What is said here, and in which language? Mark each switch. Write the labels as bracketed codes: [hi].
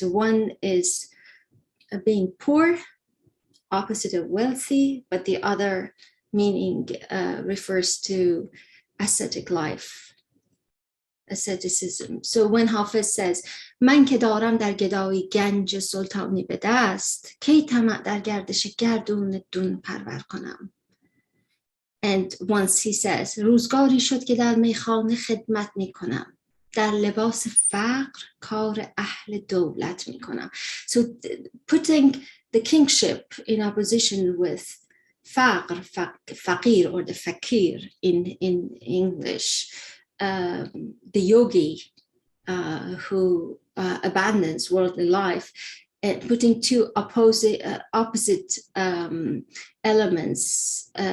[en] One is being poor, opposite of wealthy, but the other meaning refers to ascetic life, asceticism. So when Hafiz says, [fa] من که دارم در گدایی گنج سلطانی به دست کی طمع در گردش گردون دون پرور کنم. [en] And once he says, [fa] روزگاری شد که در میخانه خدمت می کنم در لباس فقر کار اهل دولت می کنم. [en] So putting the kingship in opposition with faqr, faqir, or the fakir in English, the yogi who abandons worldly life, and putting two opposite elements,